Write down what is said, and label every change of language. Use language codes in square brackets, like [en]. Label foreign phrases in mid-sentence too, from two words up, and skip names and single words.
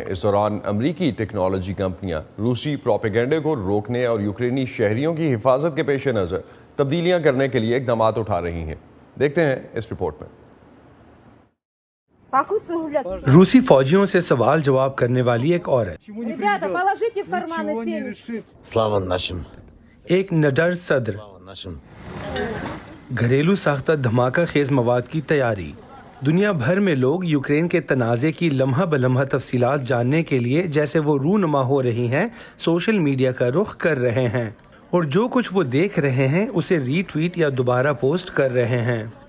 [ur] اس دوران امریکی [en] technology companies [ur] روسی پروپیگنڈے کو روکنے اور یوکرینی شہریوں کی حفاظت کے پیش نظر تبدیلیاں کرنے کے لیے اقدام اٹھا رہی ہیں. دیکھتے ہیں اس رپورٹ میں. روسی فوجیوں سے سوال جواب کرنے والی ایک عورت, [ru] Ребята, положите в карманы семечки. Слава нашим! [ur] ایک نڈر صدر, [ru] Слава нашим! [ur] گھریلو ساختہ دھماکہ خیز مواد کی تیاری. دنیا بھر میں لوگ یوکرین کے تنازعے کی لمحہ بلمحہ تفصیلات جاننے کے لیے جیسے وہ رونما ہو رہی ہیں, [en] social media [ur] کا رخ کر رہے ہیں اور جو کچھ وہ دیکھ رہے ہیں اسے ری ٹویٹ یا دوبارہ پوسٹ کر رہے ہیں.